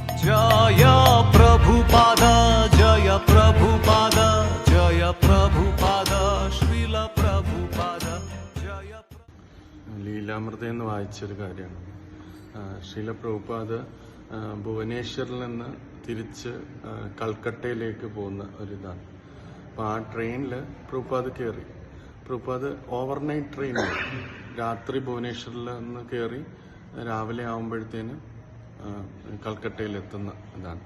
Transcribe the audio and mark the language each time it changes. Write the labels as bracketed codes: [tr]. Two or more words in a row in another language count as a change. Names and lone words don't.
[hi] जय प्रभुपाद जय प्रभुपाद जय प्रभुपाद श्रील प्रभुपाद जय. [ml] ലീലാമൃത എന്ന് വായിച്ചൊരു കാര്യമാണ്. ശ്രീല പ്രഭുപാദ് ഭുവനേശ്വറിൽ നിന്ന് തിരിച്ച് കൽക്കട്ടയിലേക്ക് പോകുന്ന ഒരിതാണ്. അപ്പോൾ ആ ട്രെയിനിൽ പ്രഭുപാദ് കയറി. പ്രഭുപാദ് ഓവർനൈറ്റ് ട്രെയിനിൽ രാത്രി ഭുവനേശ്വറിൽ നിന്ന് കയറി രാവിലെ ആകുമ്പോഴത്തേന് കൽക്കട്ടയിൽ എത്തുന്ന ഇതാണ്.